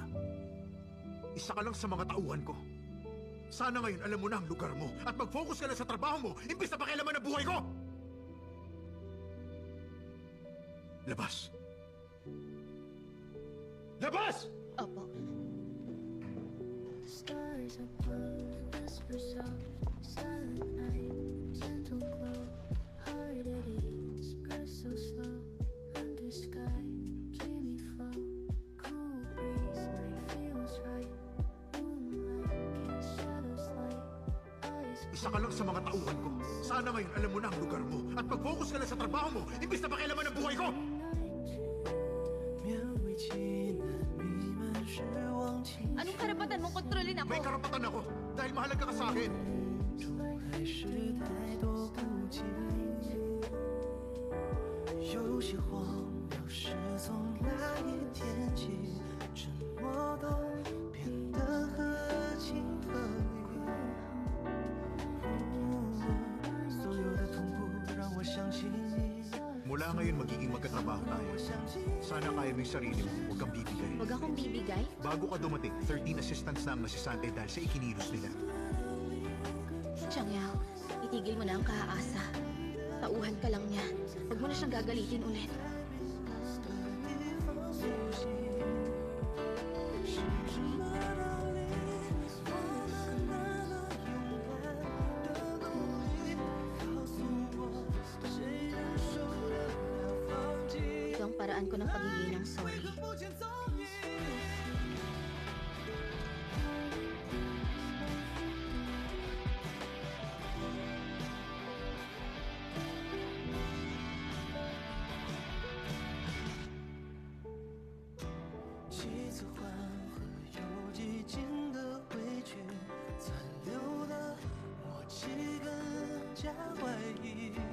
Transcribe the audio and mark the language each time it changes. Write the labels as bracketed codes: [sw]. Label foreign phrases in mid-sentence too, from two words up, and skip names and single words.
[tl] Isa ka lang sa mga tauhan ko. Sana ngayon alam mo na ang lugar mo at mag-focus ka na sa trabaho mo imbis na pakialaman ang buhay ko! Labas! Labas! Opo. [en] Stars above, whisper soft, silent night, gentle glow, heart at ease, breath so slow, under sky, dreamy flow, cool breeze, night feels right, moonlight, cast shadows light, eyes [tl] Isa ka lang sa mga tauhan ko. Sana ngayon alam mo na ang lugar mo at mag-focus ka na sa trabaho mo imbis na pakialaman ang buhay ko! [zh] 勉为其难，弥漫是忘情 [tl] Anong karapatan mong kontrolin ako? May karapatan ako dahil mahalaga ka sa akin. [zh] 中，还是太多不解。有些荒谬是从那一天起，沉默都变得合情合理。所有的痛苦让我想起你， [tl] Mula ngayon magiging magkatrabaho tayo. Sana kaya mo yung sarili mo, huwag kang bibigay. Huwag akong bibigay? Bago ka dumating, 13 assistants na ang nasisante dahil sa ikinilos nila. Chang Yao, itigil mo na ang kaasa. Tauhan ka lang niya. Huwag mo na siyang gagalitin ulit. [zh] 是什么道理？我们那么勇敢的努力，告诉我，谁忍受得了放弃？ [tl] Ito ang paraan ko ng pagiging ng sorry. [zh] 不见踪影。几次缓和，有几经的委屈，残留的默契更加怀疑。